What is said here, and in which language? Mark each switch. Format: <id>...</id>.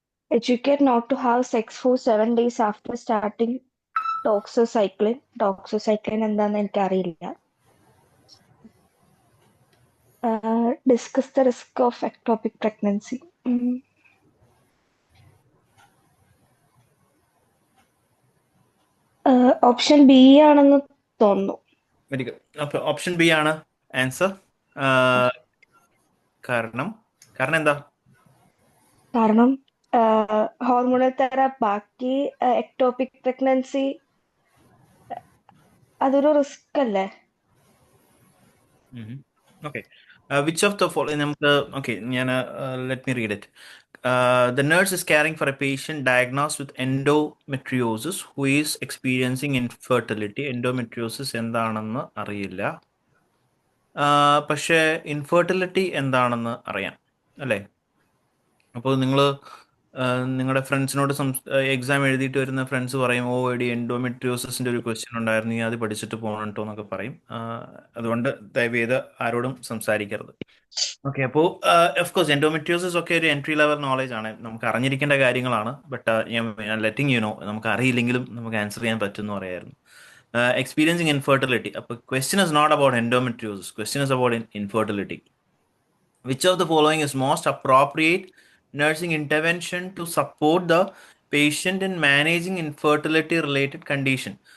<en>Educate not to have sex for 7 days after starting doxycycline.</en> <ml>Doxycycline എന്താണെന്ന് എനിക്കറിയില്ല.</ml> <en>Discuss the risk of ectopic pregnancy.</en> <ml>Option B ആണെന്ന് തോന്നുന്നു. Very good. അപ്പോൾ option B ആണ് answer. കാരണം എന്താ? കാരണം ഹോർമോണൽ തെറാപ്പി ബാക്കി എക്ടോപിക് പ്രഗ്നൻസി അതൊരു റിസ്ക് അല്ലേ?</ml> <en>Okay, which of the following നമുക്ക് okay ഞാൻ let me read it. The nurse is caring for a patient diagnosed with endometriosis who is experiencing infertility.</en> <ml>Endometriosis എന്താണെന്ന് അറിയില്ല, പക്ഷേ ഇൻഫെർട്ടിലിറ്റി എന്താണെന്ന് അറിയാം അല്ലേ? അപ്പോൾ നിങ്ങൾ നിങ്ങളുടെ ഫ്രണ്ട്സിനോട് എക്സാം എഴുതിയിട്ട് വരുന്ന ഫ്രണ്ട്സ് പറയും, ഓ എടി എൻഡോമെട്രിയോസിൻ്റെ ഒരു ക്വസ്റ്റ്യൻ ഉണ്ടായിരുന്നു, നീ അത് പഠിച്ചിട്ട് പോകണം കേട്ടോ എന്നൊക്കെ പറയും. അതുകൊണ്ട് ദയവ് ചെയ്ത് ആരോടും സംസാരിക്കരുത്. ഓക്കെ, അപ്പോൾ ഓഫ്കോഴ്സ് എൻഡോമെട്രിയോസിസ് ഒക്കെ ഒരു എൻട്രി ലെവൽ നോളജ് ആണ്, നമുക്ക് അറിഞ്ഞിരിക്കേണ്ട കാര്യങ്ങളാണ്. ബട്ട് ഞാൻ</ml> <en>letting you know,</en> <ml>നമുക്ക് അറിയില്ലെങ്കിലും നമുക്ക് ആൻസർ ചെയ്യാൻ പറ്റുമെന്ന് പറയായിരുന്നു.</ml> <en>Experiencing infertility. Question is not about endometriosis. Question is about infertility. Which of the following is most appropriate nursing intervention to support the patient in managing infertility related condition?</en>